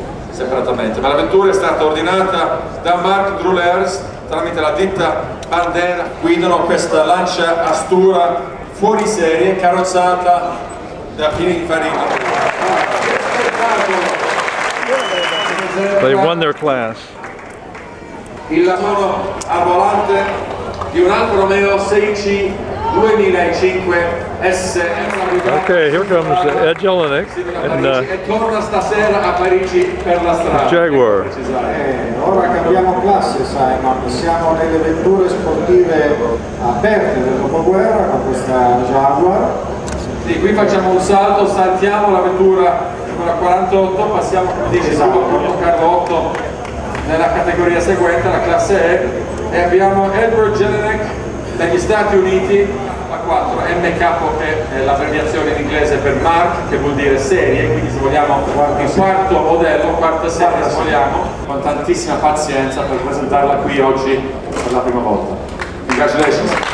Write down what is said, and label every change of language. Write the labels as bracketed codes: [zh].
[it] Separatamente, ma la vettura è stata ordinata da Marc Drulers tramite la ditta Bandera. Guidano questa Lancia Astura fuori serie, carrozzata da Pininfarnia. [en] They won their class. [it] Il lavoro a volante di un Alfa Romeo 6C 2005 S. [en] Okay, here comes Ed Jelinek and [it] E torna stasera a Parigi per la strada. Jaguar. Ora cambiamo classe, Simon, siamo nelle vetture sportive aperte del dopoguerra con questa Jaguar. Sì, qui facciamo un salto, saltiamo la vettura con la 48, passiamo come dice il Carlo 8 nella categoria seguente, la classe E, e abbiamo Edward Jelinek dagli Stati Uniti, la 4, MK che è l'abbreviazione in inglese per Mark, che vuol dire serie, quindi se vogliamo il quarto modello, quarta serie se vogliamo, con tantissima pazienza per presentarla qui oggi per la prima volta. [en] Congratulations!